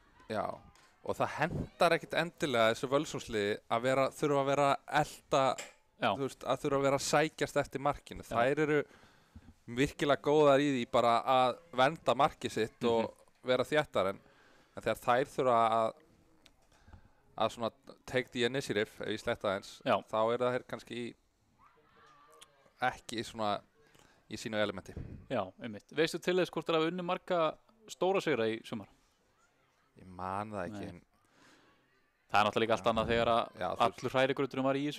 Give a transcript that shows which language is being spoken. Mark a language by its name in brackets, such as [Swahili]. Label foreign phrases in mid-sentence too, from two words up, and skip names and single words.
[Icelandic] Já, og það hendar ekkit endilega þessu Völsungsliði að þurfa að vera elda, þú veist, að þurfa að vera að sækjast eftir markinu. Já. Þær eru virkilega góðar í því bara að venda markið sitt og vera þéttar en þegar þær þurfa að svona [English] take the initiative, [Icelandic] ef ég sletta eins, þá er það kannski ekki svona í sínu elementi. Já, einmitt. Veistu til þess hvort það hafa unni marga stóra sigra í sumar? Ég man það ekki. Það er náttúrulega líka allt annað þegar að allur hrærigrauturinn var í þessu.